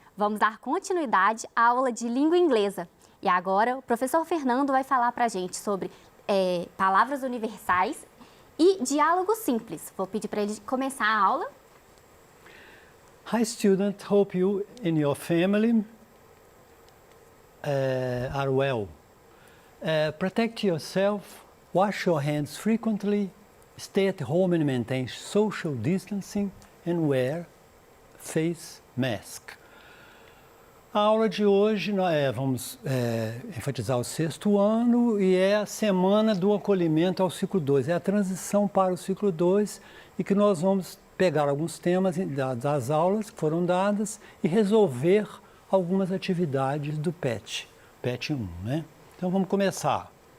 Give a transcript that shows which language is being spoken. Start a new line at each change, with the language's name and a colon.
Portuguese: Vamos dar continuidade à aula de língua inglesa. E agora o professor Fernando vai falar para a gente sobre palavras universais e diálogos simples. Vou pedir para ele começar a aula.
English: Hi student, hope you and your family are well. Protect yourself, wash your hands frequently, stay at home and maintain social distancing and wear face mask.
Portuguese: A aula de hoje nós vamos enfatizar o 6º ano e é a semana do acolhimento ao ciclo 2. É a transição para o ciclo 2 e que nós vamos pegar alguns temas das aulas que foram dadas e resolver algumas atividades do PET 1, né? Então vamos começar.